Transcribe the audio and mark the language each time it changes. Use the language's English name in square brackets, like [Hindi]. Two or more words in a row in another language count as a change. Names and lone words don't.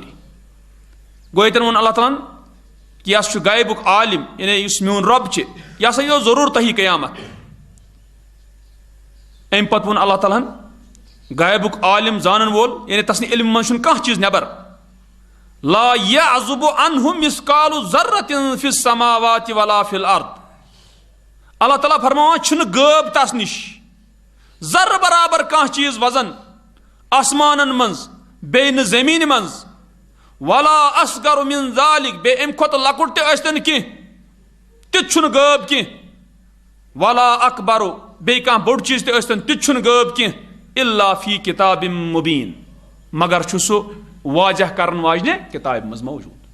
[Kashmiri] گوٚو ییٚتٮ۪ن ووٚن اللہ تعالیٰ ہن کہ یہِ ہسا چھُ غیبُک عالم یعنی یُس میون رۄب چھُ یہِ ہسا یِیو ضروٗر تۄہہِ قیامت. امہِ پتہٕ ووٚن اللہ تعالیٰ ہن غیبُک عالم زانن وول یعنی تسنہِ علمہِ منٛز چھُنہٕ کانٛہہ چیٖز نٮ۪بر [Arabic] لا یعزب عنہ مثقال ذرۃ فی السماوات ولا فی الارض. [Kashmiri] اللہ تعالیٰ فرماوان چھُنہٕ غٲب تس نِش ذرٕ برابر کانٛہہ چیٖز وزن آسمانن منٛز بیٚیہِ نہٕ زٔمیٖنہِ منٛز [Arabic] ولا اصغر من ذلک [Kashmiri] بیٚیہِ امہِ کھۄتہٕ لۄکُٹ تہِ ٲسۍتن کینٛہہ تہِ چھُنہٕ غٲب کینٛہہ [Arabic] ولا اکبر [Kashmiri] بیٚیہِ کانٛہہ بوٚڑ چیٖز تہِ ٲسۍتن تہِ چھُنہٕ غٲب کینٛہہ [Arabic] الا فی کتاب مبین [Kashmiri] مگر چھُ سُہ واضح کرن واجنہِ کتابہِ منٛز موجوٗد.